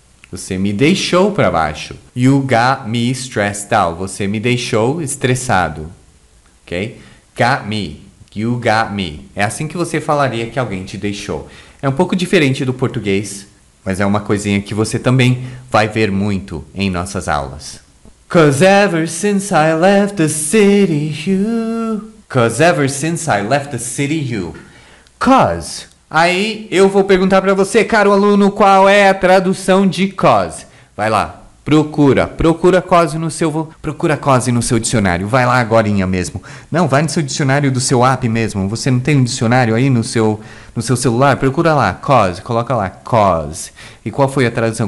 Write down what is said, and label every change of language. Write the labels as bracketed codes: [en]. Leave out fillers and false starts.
[pt] Você me deixou para baixo. [en] You got me stressed out. [pt] Você me deixou estressado. Ok? [en] Got me. You got me. [pt] É assim que você falaria que alguém te deixou. É um pouco diferente do português, mas é uma coisinha que você também vai ver muito em nossas aulas. [en] 'Cause ever since I left the city, you... 'Cause ever since I left the city, you... 'Cause... [pt] Aí eu vou perguntar para você, caro aluno, qual é a tradução de 'cause? Vai lá, procura cause no seu dicionário. Vai lá agorinha mesmo. Não, vai no seu dicionário do seu app mesmo. Você não tem um dicionário aí no seu celular? Procura lá, cause, coloca lá, cause. E qual foi a tradução?